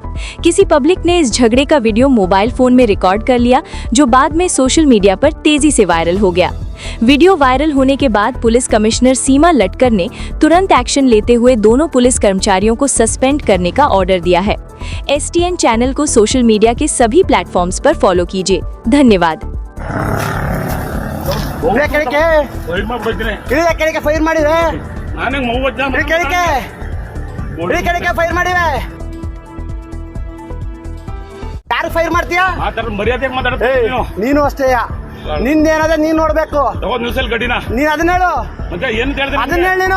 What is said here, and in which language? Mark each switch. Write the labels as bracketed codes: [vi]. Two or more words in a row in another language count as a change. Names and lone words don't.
[hi] किसी पब्लिक ने इस झगड़े का वीडियो [en] mobile phone [hi] में रिकॉर्ड कर लिया, जो बाद में [en] social media [hi] पर तेजी से वायरल हो गया। वीडियो वायरल होने के बाद [en] police commissioner [hi] सीमा लटकर ने तुरंत एक्शन लेते हुए दोनों पुलिस कर्मचारियों को सस्पेंड करने का ऑर्डर दिया है। STN चैनल को [en] social media [hi] के सभी प्लेटफॉर्म्स पर फॉलो कीजिए। धन्यवाद। [kn] ಫೈರ್ ಮಾಡಿವೆ ಫೈರ್ ಮಾಡಿವೆ ಯಾರು ಫೈರ್ ಮಾಡ್ತೀಯಾ ಮರ್ಯಾದೆ ನೀನು ಅಷ್ಟೇ ನಿಂದೇನದ ನೀನ್ ನೋಡ್ಬೇಕು ನೀನ್ ಅದನ್ನ ಹೇಳು ಅದನ್ನ ಹೇಳಿ ನೀನು